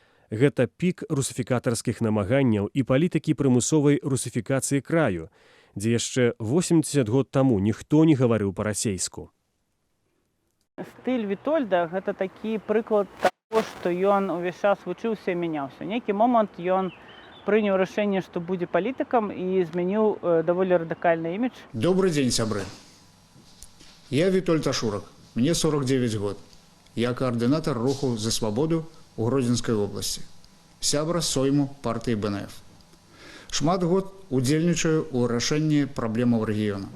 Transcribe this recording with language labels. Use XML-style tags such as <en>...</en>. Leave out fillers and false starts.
<be>Гэта пік русіфікатарскіх намаганняў і палітыкі прымусовай русіфікацыі краю, дзе яшчэ 80 год таму ніхто не гаварыў па-расейску. Стыль Вітольда гэта такі прыклад таго, што ён увесь час вучыўся і мяняўся. Нейкі момант ён прыняў рашэнне, што будзе палітыкам і змяніў даволі радыкальны імідж.</be> <ru>Добрый день, сябры. Я Витольд Ашурак, мне 49 год. Я координатор руху «За свободу» у Гродзенской области. Сябра сойму партии БНФ.</ru> <be>Шмат год удзельнічаю ў рашэнні праблемаў рэгіёна.</be>